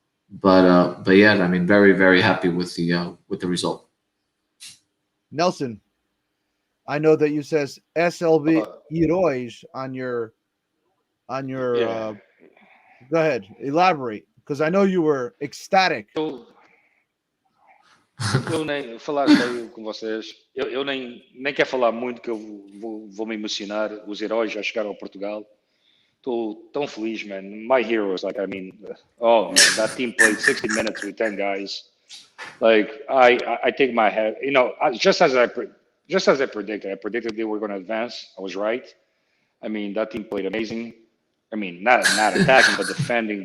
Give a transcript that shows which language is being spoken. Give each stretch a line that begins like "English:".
English: But yeah, I mean, very very happy with the result. Nelson, I know that you says SLB Heroes on your Yeah. go ahead, elaborate, because I know you were ecstatic.
Portuguese: Eu nem falar sério com vocês, eu nem quero falar muito que eu vou me emocionar. Os heróis já chegaram a Portugal. Estou tão feliz, man.
English: My heroes, like, I mean, oh man, that team played 60 minutes with 10 guys. Like, I take my head, just as I predicted. I predicted they were going to advance. I was right. I mean, that team played amazing. I mean, not attacking, but defending.